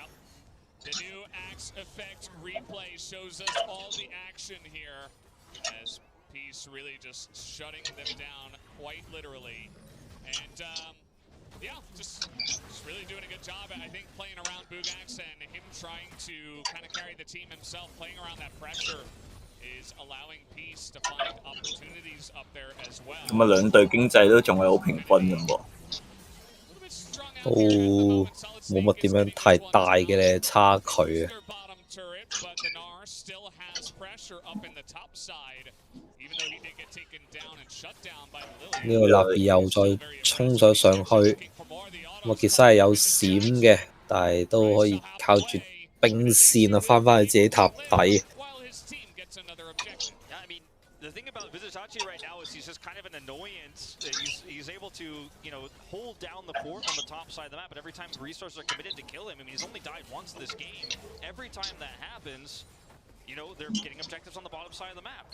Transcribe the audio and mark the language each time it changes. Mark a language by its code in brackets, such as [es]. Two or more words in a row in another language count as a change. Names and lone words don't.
[en] The new Axe effect replay shows us all the action here, as Peace really just shutting them down quite literally. And yeah, just really doing a good job, I think, playing around Bugax and him trying to kind of carry the team himself, playing around that pressure. Is allowing Peace to find opportunities up there as well. [yue] 咁啊，兩隊經濟都仲係好平均嘅喎。都冇乜點樣太大嘅差距啊。呢個立比又再衝咗上去，咁傑西係有閃嘅，但係都可以靠住兵線啊，翻去自己塔底。 [en] The thing about Visitachi right now is he's just kind of an annoyance. He's able to, you know, hold down the fort on the top side of the map, but every time the resources are committed to kill him, I mean, he's only died once this game. Every time that happens, you know, they're getting objectives on the bottom side of the map.